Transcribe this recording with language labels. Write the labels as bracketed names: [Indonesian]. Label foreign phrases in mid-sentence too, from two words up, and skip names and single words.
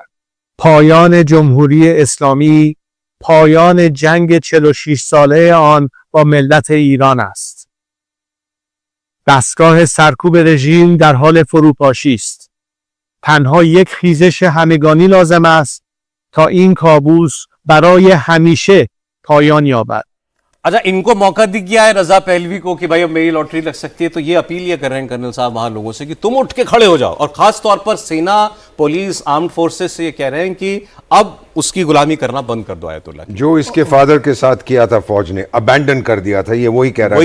[Persian] پایان جمهوری اسلامی پایان جنگ 46 ساله آن با ملت ایران است. دستگاه سرکوب رژیم در حال فروپاشی است. تنها یک خیزش همگانی لازم است تا این کابوس برای همیشه پایان یابد. [Hindi] अच्छा, इनको मौका दिख गया है रजा पहलवी को कि भाई अब मेरी लॉटरी लग सकती है, तो ये अपील ये कर रहे हैं कर्नल साहब वहां लोगों से कि तुम उठ के खड़े हो जाओ, और खास तौर पर सेना, पुलिस, [English] armed forces [Hindi] से ये कह रहे हैं कि अब उसकी गुलामी करना बंद कर दो आयतुल्लाह। जो इसके फादर के साथ किया था फौज ने, अबैंडन कर दिया था, ये वही कह रहा है,